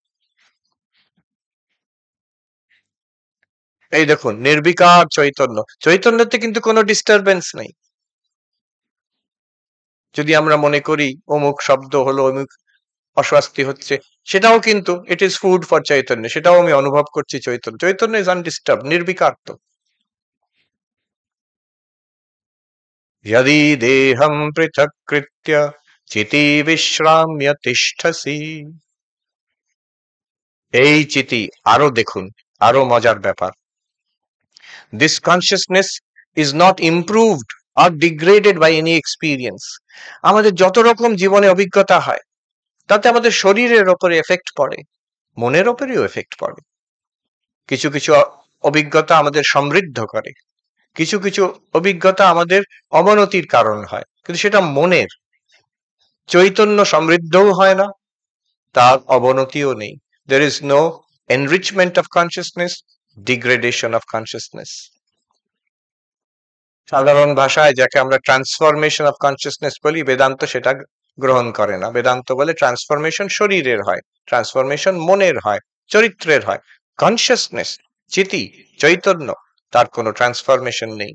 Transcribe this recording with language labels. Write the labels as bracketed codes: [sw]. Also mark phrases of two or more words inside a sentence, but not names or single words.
[bn] এই দেখুন, নির্বিকার চৈতন্য, চৈতন্যতে কিন্তু কোনো ডিস্টারবেন্স নেই। যদি আমরা মনে করি অমুক শব্দ হলো, অমুক অস্বস্তি হচ্ছে, সেটাও কিন্তু [en] it is food for [bn] চৈতন্য, সেটাও আমি অনুভব করছি চৈতন্য। [sa] চৈতন্য [en] is undisturb, [bn] নির্বিকার তো। [sa] यदि देहं पृथक्कृत्य চিতি বিশ্রাম্য তিষ্ঠসি। [bn] এই চিতি, আরো দেখুন, আরো মজার ব্যাপার, [en] this consciousness is not improved or degraded by any experience. [bn] আমাদের যত রকম জীবনে অভিজ্ঞতা হয়, তাতে আমাদের শরীরের ওপরে এফেক্ট পড়ে, মনের ওপরেও এফেক্ট পড়ে। কিছু কিছু অভিজ্ঞতা আমাদের সমৃদ্ধ করে, কিছু কিছু অভিজ্ঞতা আমাদের অবনতির কারণ হয়, কিন্তু সেটা মনের। চৈতন্য সমৃদ্ধও হয় না, তার অবনতিও নেই। [en] There is no enrichment of consciousness, degradation of consciousness. [bn] সাধারণ ভাষায় যাকে আমরা [en] transformation of consciousness [bn] বলি, বেদান্ত সেটা গ্রহণ করে না। বেদান্ত বলে ট্রান্সফরমেশন শরীরের হয়, ট্রান্সফরমেশন মনের হয়, চরিত্রের হয়। কনসিয়াসনেস, চিতি, চৈতন্য, তার কোনো ট্রান্সফরমেশন নেই।